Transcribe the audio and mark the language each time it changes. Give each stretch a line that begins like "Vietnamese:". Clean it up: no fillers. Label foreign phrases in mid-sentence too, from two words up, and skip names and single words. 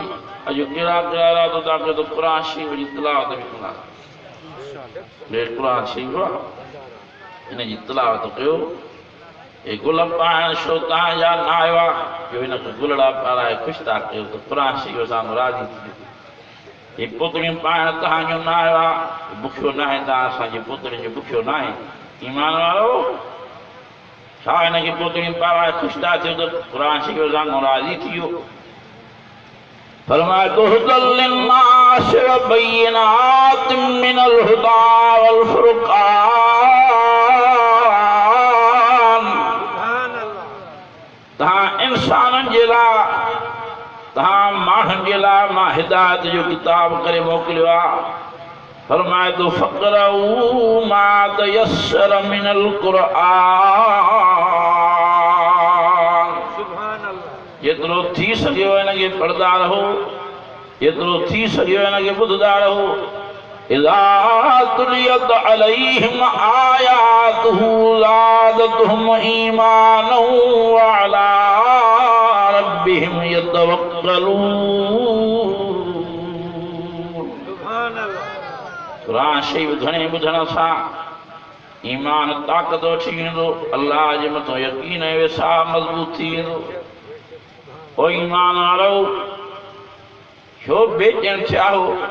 Sindhi: अॼु कहिड़ा कहिड़ा रातो था कयो त क़ुरान शरीफ़ जी तिलावत बि कंदा क़ुरान शरीफ़ आहे हिन जी तिलावत कयो हे गुल पाइण छो तव्हांजा न आयो आहे जो हिनखे गुलड़ा पाराए ख़ुशि था कयो त क़ुरान शरीफ़ सां राज़ी थी हे पुतड़ियूं पाइण तव्हांजो न आयो आहे बुखियो न आहे तव्हां असांजी पुतड़ियुनि जो बुखियो न आहे ईमान वारो छा हिनखे पुतड़ियूं पाराए ख़ुशि था थियो त क़ुरान शरीफ़ सां राज़ी थी वियो फरमाए तो
Arabic: هدى للناس وبينات من الهدى والفرقان
Sindhi: तहां इंसाननि जे लाइ तहां माण्हुनि जे लाइ मां हिदायत जो किताब करे मोकिलियो आहे फरमाए तो
Arabic: فاقرءوا ما تيسر من القرآن
Sindhi: जेतिरो थी सघियो हिनखे पढ़ंदा रहो जेतिरो थी सघियो हिनखे ॿुधंदा रहो
Arabic: إذا تليت عليهم آياته زادتهم إيمانا وعلى ربهم يتوكلون
Sindhi: क़ुरान शरीफ़ घणे ॿुधण सां ईमान ताक़त वठी वेंदो अल्लाह जे मथां यकीन ऐं विश्वास मज़बूत थी वेंदो ओ ईमान वारो छो बेचैन थिया हो